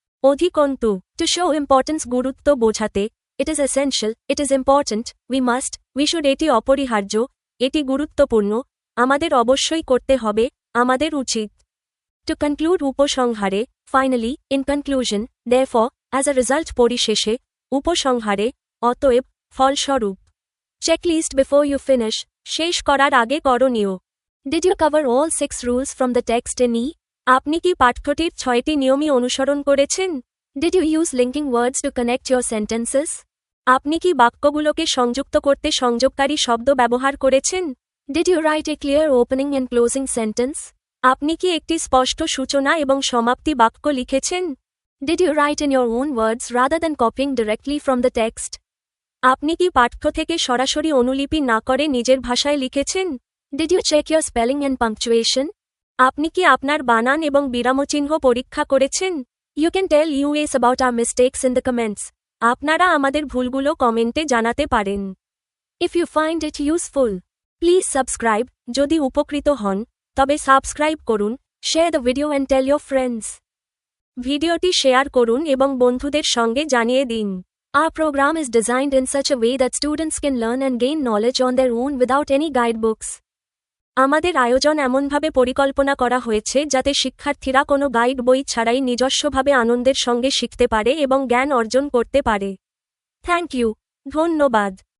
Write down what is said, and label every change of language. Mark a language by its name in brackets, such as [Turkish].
[Bangla] অধিকন্তু, [English] to show importance [Bangla] গুরুত্ব বোঝাতে, [English] it is essential, it is important, we must, we should [Bangla] এটি অপরিহার্য, এটি গুরুত্বপূর্ণ, আমাদের অবশ্যই করতে হবে, আমাদের উচিত। [English] To conclude [Bangla] উপসংহারে, [English] finally, in conclusion, therefore, as a result [Bangla] পরিশেষে, উপসংহারে, অতএব, ফলস্বরূপ। [English] Checklist before you finish, [Bangla] শেষ করার আগে করণীয়। [English] Did you cover all 6 rules from the text in E? [Bangla] আপনি কি পাঠ্যটির 6টি নিয়মই অনুসরণ করেছেন? [English] Did you use linking words to connect your sentences? [Bangla] আপনি কি বাক্যগুলোকে সংযুক্ত করতে সংযোগকারী শব্দ ব্যবহার করেছেন? [English] Did you write a clear opening and closing sentence? [Bangla] আপনি কি একটি স্পষ্ট সূচনা এবং সমাপ্তি বাক্য লিখেছেন? [English] Did you write in your own words rather than copying directly from the text? [Bangla] আপনি কি পাঠ্য থেকে সরাসরি অনুলিপি না করে নিজের ভাষায় লিখেছেন? [English] Did you check your spelling and punctuation? [Bangla] আপনি কি আপনার বানান এবং বিরামচিহ্ন পরীক্ষা করেছেন? [English] You can tell us about our mistakes in the comments. [Bangla] আপনারা আমাদের ভুলগুলো কমেন্টে জানাতে পারেন। [English] If you find it useful, please subscribe. [Bangla] যদি উপকৃত হন, তবে সাবস্ক্রাইব করুন, [English] share the video and tell your friends. [Bangla] ভিডিওটি শেয়ার করুন এবং বন্ধুদের সঙ্গে জানিয়ে দিন। [English] Our program is designed in such a way that students can learn and gain knowledge on their own without any guidebooks. [Bangla] আমাদের আয়োজন এমনভাবে পরিকল্পনা করা হয়েছে যাতে শিক্ষার্থীরা কোনো গাইড বই ছাড়াই নিজস্বভাবে আনন্দের সঙ্গে শিখতে পারে এবং জ্ঞান অর্জন করতে পারে। [English] Thank you. [Bangla] ধন্যবাদ।